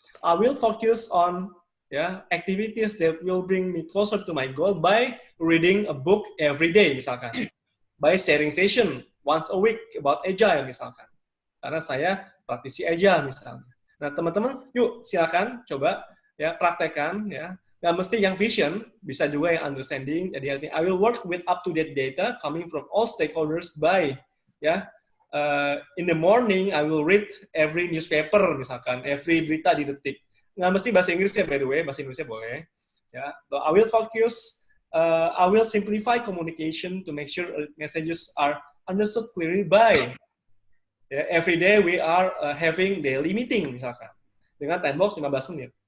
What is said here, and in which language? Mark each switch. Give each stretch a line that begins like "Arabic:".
English: I will focus on activities that will bring me closer to my goal by reading a book every day
Indonesian: misalkan,
English: by sharing session once a week about agile misalkan,
Indonesian: karena saya praktisi agile misalnya. Nah teman-teman yuk silakan coba ya praktekkan ya. Nggak mesti yang vision, bisa juga yang understanding. Jadi
English: I will work with up-to-date data coming from all stakeholders by in the morning I will read every newspaper
Indonesian: misalkan,
English: every
Indonesian: berita di Detik. Nggak mesti bahasa Inggris ya, by the way, bahasa Indonesia boleh.
English: Ya, so I will focus, I will simplify communication to make sure messages are understood clearly by every day we are having daily meeting
Indonesian: misalkan dengan time box 15 menit.